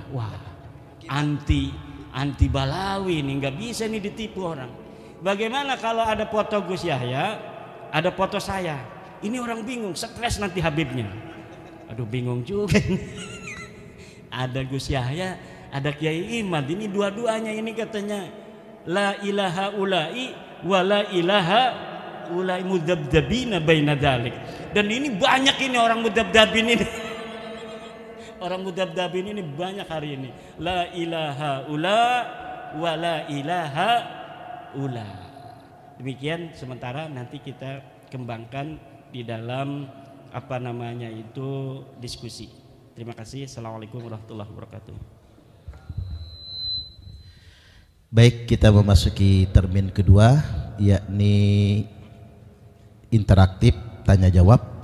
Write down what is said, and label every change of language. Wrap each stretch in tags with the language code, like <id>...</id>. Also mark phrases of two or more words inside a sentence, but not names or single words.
<id>Wah, anti Ba'lawi nih, nggak bisa nih ditipu orang. Bagaimana kalau ada foto Gus Yahya, ada foto saya? Ini orang bingung, stres nanti Habibnya. Aduh, bingung juga. Ada Gus Yahya, ada Kiai Imad, ini dua-duanya ini katanya</id> <ar>لا إلى هؤلاء ولا إلى هؤلاء مذبذبين بين ذلك.</ar> <id>Dan ini banyak ini orang mudzabdzabin ini. Orang mudzabdzabin ini banyak hari ini.</id> <ar>لا إلى هؤلاء ولا إلى هؤلاء.</ar> <id>Demikian sementara nanti kita kembangkan di dalam apa namanya itu diskusi. Terima kasih.</id> <ar>السلام عليكم ورحمة الله وبركاته.</ar> <id>Baik, kita memasuki termin kedua, yakni interaktif tanya jawab.</id>